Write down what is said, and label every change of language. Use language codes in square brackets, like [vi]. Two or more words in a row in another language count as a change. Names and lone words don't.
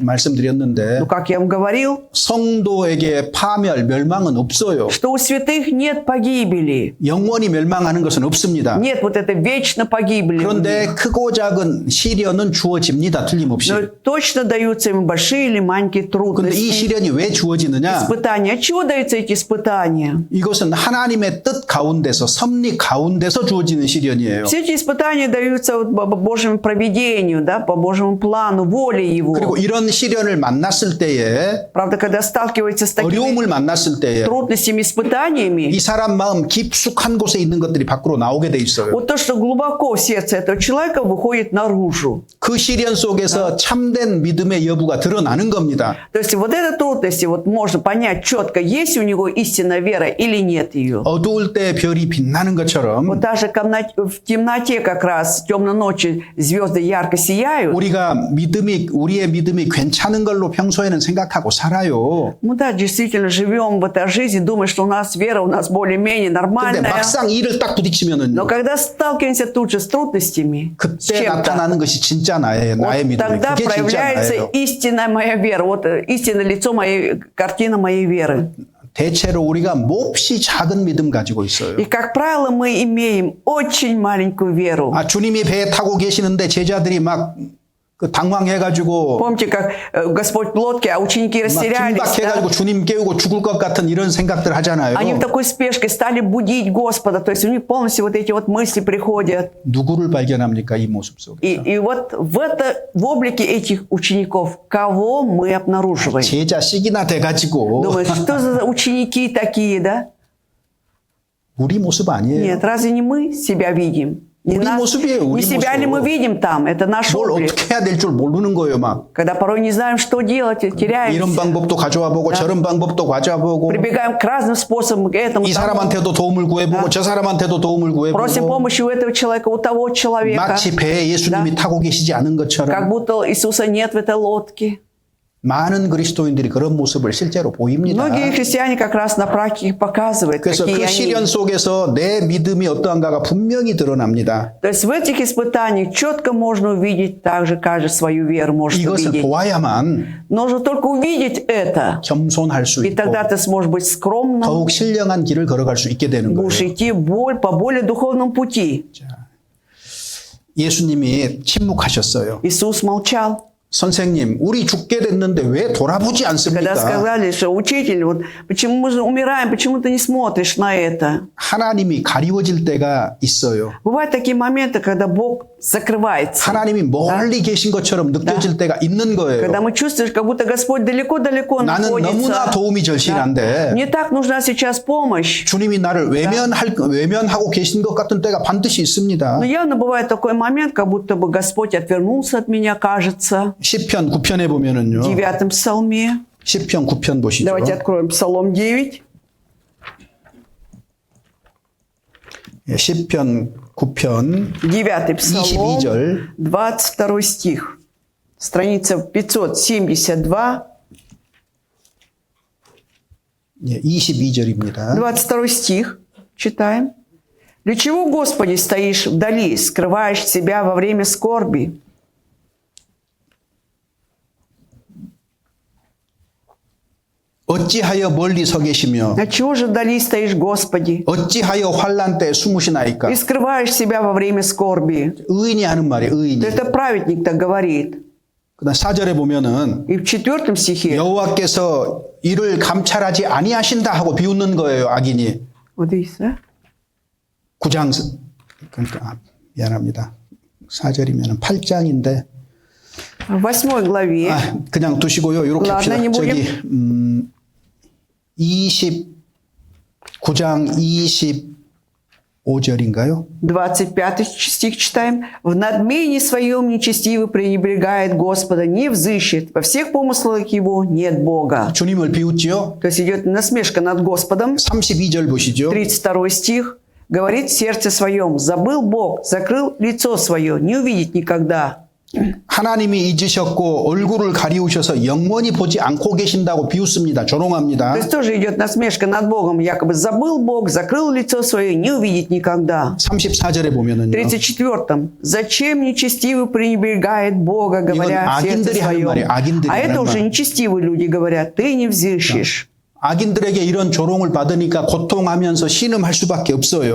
[ko] 말씀드렸는데 [ru] Но, как я вам говорил, [ko] 성도에게 파멸, 멸망은 없어요. [ru] что у святых нет погибели. [ko] 영원히 멸망하는 것은 없습니다. [ru] Нет вот этой вечно погибели. [ko] 그런데 크고 작은 시련은 주어집니다. 틀림없이. [ru] Но точно даются им большие или маленькие [ko] 그런데 이 [ru] трудности. [ko] 시련이 왜 주어지느냐? [ru] Испытания. От чего даются эти испытания? [ko] 이것은 하나님의 뜻 가운데서 섭리 가운데서 주어지는 시련이에요. [ru] Все эти испытания даются вот по Божьему провидению, да, по Божьему плану, воле Его. [ko] 그리고 이런 시련을 만났을 때에 [ru] Правда, когда сталкивается с такими [ko] 어려움을 만났을 때에 [ru] трудностями, испытаниями, [ko] 이 사람 마음 깊숙한 곳에 있는 것들이 밖으로 나오게 돼 있어요. [ru] вот то, что глубоко в сердце этого человека, выходит наружу. [ko] 그 시련 속에서 참된 믿음의 여부가 드러나는 겁니다. [ru] То есть вот эта трудность, вот можно понять четко, есть у него истинная вера или нет ее. [ko] 어두울 때 별이 빛나는 것처럼 [ru] Вот даже в темноте как раз, в темной ночи звезды ярко сияют. [ko] 우리의 믿음이 괜찮은 걸로 평소에는 생각하고 살아요. [ru] Мы да, действительно живем в этой жизни, думая, что у нас вера, у нас более-менее [ko] 근데 [ru] нормальная. [ko] 막상 일을 딱 [ru] Но [ko] 부딪히면은요. [ru] когда сталкиваемся тут же с трудностями, с [ko] 그때 [ru] чем-то, [ko] 나타나는 것이 진짜 나의 [ru] вот [ko] 믿음이. [ru] тогда [ko] 그게 진짜 [ru] проявляется [ko] 나예요. [ru] истинная моя вера, вот истинное лицо моей, картина моей веры. [ko] 대체로 우리가 몹시 작은 믿음 가지고 있어요. [ru] И, как правило, мы имеем очень маленькую веру. [ko] 주님이 배에 타고 계시는데 제자들이 막 당황해가지고 [ru] Помните, как Господь в лодке, а ученики [ko] 막 [ru] растерялись, [ko] 긴박해가지고 [ru] да? [ko] 주님 깨우고 죽을 것 같은 이런 생각들 하잖아요. [ru] Они в такой спешке стали будить Господа, то есть у них полностью вот эти вот мысли приходят. [ko] 누구를 발견합니까? 이 모습 속에서. [ru] И вот в облике этих учеников, кого мы обнаруживаем? [ko] 제자식이나 돼가지고 [ru] Думаешь, что за ученики такие, да? [ko] 우리 모습 아니에요. [ru] Нет, разве не мы себя видим? Не, [ko] 우리 모습이에요, 우리 [ru] не себя ли [ko] 모습. [ru] мы видим там? Это наш [ko] 뭘 [ru] облик. [ko] 어떻게 해야 될 줄 모르는 거예요. 막 [ru] Когда порой не знаем, что делать, [ko] 이런 [ru] теряемся. [ko] 방법도 가져와 보고 저런 방법도 가져와 보고 [ru] Прибегаем к разным способам, к этому, [ko] 이 [ru] тому. [ko] 사람한테도 도움을 구해보고 저 사람한테도 도움을 [ru] Просим [ko] 구해보고 [ru] помощи у этого человека, у того человека. [ko] 마치 배에 예수님이 타고 계시지 않은 [ru] Как [ko] 것처럼 [ru] будто Иисуса нет в этой лодке. [ko] 많은 그리스도인들이 그런 모습을 실제로 보입니다. [ru] Многие христиане как раз на практике показывают, [ko] 그래서 [ru] какие [ko] 그 [ru] они. [ko] 시련 속에서 내 믿음이 어떠한가가 분명히 드러납니다. [ru] То есть в этих испытаниях четко можно увидеть, также каждый свою веру может [ko] 이것을 [ru] увидеть. [ko] 보아야만 [ru] Нужно только увидеть это. [ko] 겸손할 수 [ru] И [ko] 있고 [ru] тогда ты сможешь быть скромным, [ko] 더욱 신령한 길을 걸어갈 수 있게 되는 [ru] будешь [ko] 거예요. [ru] идти по более духовному пути. [ko] 예수님이 침묵하셨어요. [ru] Иисус молчал. [ko] 선생님, 우리 죽게 됐는데 왜 돌아보지 [ru] Когда [ko] 않습니까? [ru] сказали, что учитель, вот почему мы же умираем, почему ты не смотришь на это? [ko] 하나님이 가리워질 때가 있어요. [ru] Бывают такие моменты, когда Бог закрывается. [ko] 하나님이 멀리 계신 것처럼 느껴질 때가 있는 거예요. [ru] Когда мы чувствуем, как будто Господь далеко-далеко [ko] 나는 너무나 [ru] находится. [ko] 도움이 절실한데 [ru] Мне так нужна сейчас помощь. [ko] 주님이 나를 외면하고 계신 것 같은 때가 반드시 있습니다. [ru] Но явно бывает такой момент, как будто бы Господь отвернулся от меня, кажется. [ko] 시편 9편에 보면은요. [ru] В 9 псалме. [ko] 시편 9편 보시죠. [ru] Давайте откроем Псалом 9. [ko] 예, 시편 9편 [ru] 9 Псалом, [ko] 22절. [ru] 22 стих. Страница 572. [ko] 22절입니다. [ru] 22 стих. Читаем. «Для чего, Господи, стоишь вдали, скрываешь себя во время скорби?» [ko] 어찌하여 멀리 서 계시며 [ru] «Отчего же вдали стоишь, Господи, [ko] 어찌하여 환난 때 숨으시나이까? [ru] и скрываешь себя во время скорби?» [ko] 의인이 하는 말이에요. 의인이. [ru] Это праведник так говорит. [ko] 그다음 4절에 보면은 [ru] И в 4 стихе, [ko] 여호와께서 이를 감찰하지 아니하신다 하고 비웃는 거예요. 악인이. [ru] вот здесь, да? [ko] 9장 그러니까 미안합니다. 4절이면 8장인데 [ru] В 8 главе, [ko] 그냥 두시고요. 이렇게 [ru] ладно, [ko] 합시다. [ru] не будем. [ko] 저기 29장 25절인가요? [ru] 25 стих читаем. «В надмении своем нечестивый пренебрегает Господа, не взыщет. Во всех помыслах его нет Бога». [ko] 주님을 비웃지요. [ru] То есть идет насмешка над Господом. [ko] 32절 보시죠. [ru] 32 стих. говорит в сердце своем: забыл Бог, закрыл лицо свое, не увидит никогда. [ko] 하나님이 잊으셨고 얼굴을 가리우셔서 영원히 보지 않고 계신다고 비웃습니다. 조롱합니다. [ru] То есть тоже идет насмешка над Богом, якобы забыл Бог, закрыл лицо свое, не увидит никогда. [ko] 34절에 [ru] В [ko] 보면은요. [ru] 34-м. Зачем нечестивый пренебрегает Бога, говоря в сердце [ko] 악인들이 하는 [ru] своем? [ko] 말이에요. 악인들이 [ru] А это [ko] 하는 [ru] уже [ko] 말. [ru] нечестивые люди говорят: ты не взыщешь. [ko] 악인들에게 이런 조롱을 받으니까 고통하면서 신음할 수밖에 없어요.